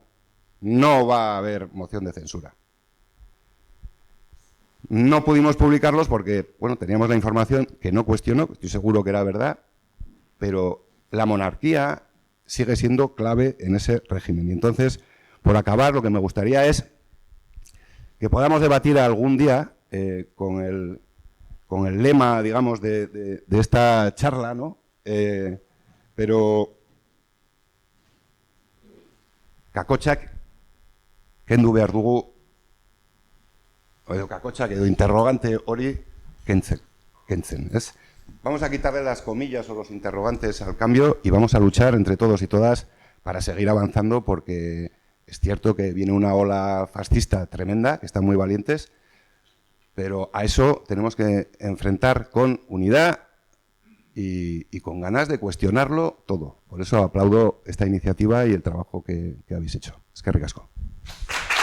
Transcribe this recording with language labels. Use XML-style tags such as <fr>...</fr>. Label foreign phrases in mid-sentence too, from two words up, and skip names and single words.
<es>No va a haber moción de censura. No pudimos publicarlos porque, bueno, teníamos la información que no cuestionó, estoy seguro que era verdad, pero la monarquía sigue siendo clave en ese régimen. Y entonces, por acabar, lo que me gustaría es que podamos debatir algún día con el lema, digamos, de esta charla, ¿no?</es> <eu>Pero kakotxak kendu behar dugu, edo kakotxak edo interrogante hori kentzen,</eu> <es>¿es? Vamos a quitarle las comillas o los interrogantes al cambio y vamos a luchar entre todos y todas para seguir avanzando, porque es cierto que viene una ola fascista tremenda, que están muy valientes, pero a eso tenemos que enfrentar con unidad y con ganas de cuestionarlo todo. Por eso aplaudo esta iniciativa y el trabajo que habéis hecho.</es> <eu>Eskerrik asko.</eu>